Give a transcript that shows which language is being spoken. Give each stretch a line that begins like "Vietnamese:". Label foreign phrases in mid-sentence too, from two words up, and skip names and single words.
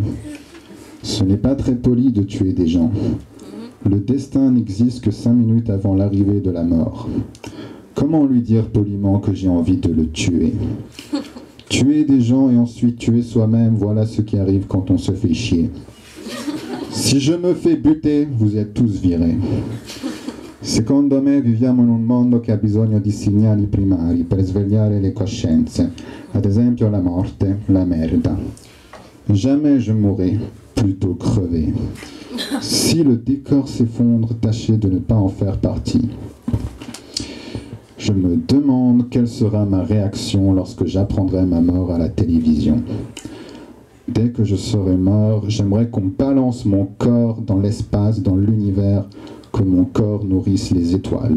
French: Ce n'est pas très poli de tuer des gens. Le destin n'existe que 5 minutes avant l'arrivée de la mort. Comment lui dire poliment que j'ai envie de le tuer? Tuer des gens et ensuite tuer soi-même, voilà ce qui arrive quand on se fait chier. Si je me fais buter, vous êtes tous virés.
Italian: Secondo me viviamo in un mondo che ha bisogno di segnali primari per svegliare le coscienze, ad esempio la morte, la merda.
French: Jamais je mourrai, plutôt crever. Si le décor s'effondre, tâchez de ne pas en faire partie. Je me demande quelle sera ma réaction lorsque j'apprendrai ma mort à la télévision. Dès que je serai mort, j'aimerais qu'on balance mon corps dans l'espace, dans l'univers, que mon corps nourrisse les étoiles.